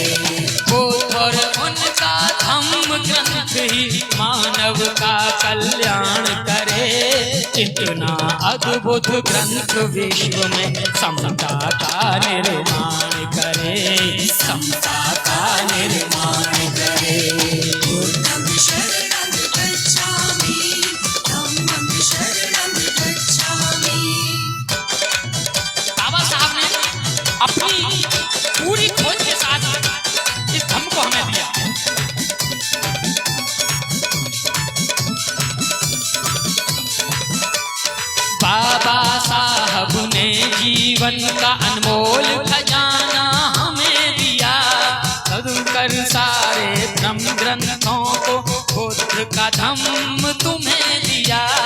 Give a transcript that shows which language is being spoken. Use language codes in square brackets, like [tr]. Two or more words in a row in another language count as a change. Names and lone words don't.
[hi] बुद्ध और उनका धम्म ग्रंथ ही मानव का कल्याण करे। इतना अद्भुत ग्रंथ विश्व में समता का निर्माण करे, समता का निर्माण करे। [pi] बुद्धं शरणं गच्छामि, धम्मं शरणं गच्छामि। [hi] बाबा साहब ने अपनी पूरी खोज के साथ इस धम्म को हमें दिया। बाबा साहब ने जीवन का अनमोल खजाना हमें दिया, कर सारे धर्म ग्रंथों को बुद्ध का धम्म तुम्हें दिया।